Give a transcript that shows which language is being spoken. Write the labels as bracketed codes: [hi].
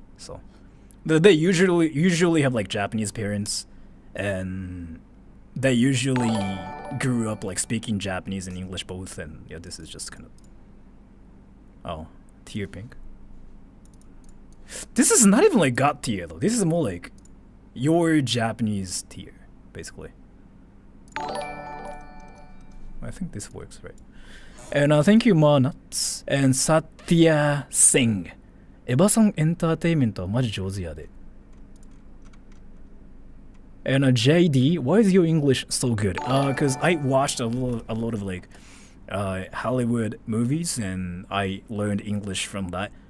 [en] So they usually have like Japanese parents, and they usually grew up like speaking Japanese and English both, and yeah, this is just kind of tier pink. This is not even like God tier though. This is more like your Japanese tier, basically. I think this works, right? And thank you, Ma Nuts. And Satya Singh. [ja] エヴァさんエンターテインメントはマジ上手やで。 [en] And JD, why is your English so good? Cause I watched a lot of like Hollywood movies, and I learned English from that.